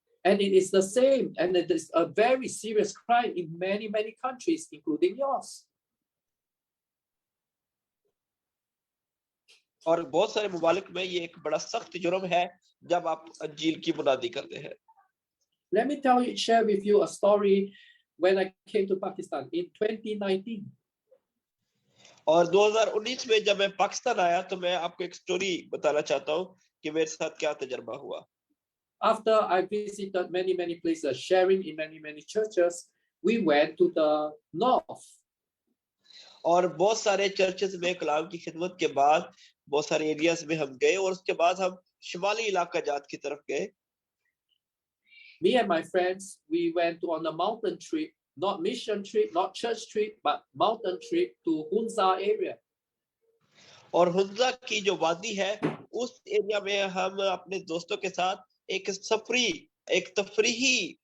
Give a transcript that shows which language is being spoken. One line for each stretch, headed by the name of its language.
English: And it is the same, and it is a very serious crime in many countries, including yours.
Hindi: और बहुत सारे मुमालिक में ये एक बड़ा सख्त जुर्म है जब आप इंजील की मुनादी करते हैं.
English: Let me share with you a story when I came to Pakistan in 2019.
Hindi: और 2019 में जब मैं पाकिस्तान आया तो मैं आपको एक स्टोरी बताना चाहता हूँ कि मेरे साथ क्या तजुर्बा हुआ.
English: After I visited many places, sharing in many churches, we went to the north.
Hindi: और बहुत सारे चर्चेस में कलाम की खिदमत के बाद बहुत सारे एरियाज में हम गए, और उसके बाद हम शिमाली इलाका जात की तरफ गए.
English: Me and my friends, we went on a mountain trip, not mission trip, not church trip, but mountain trip to Hunza area.
Hindi: और हुंजा की जो वादी है, उस एरिया में हम अपने दोस्तों के साथ एक तफरीही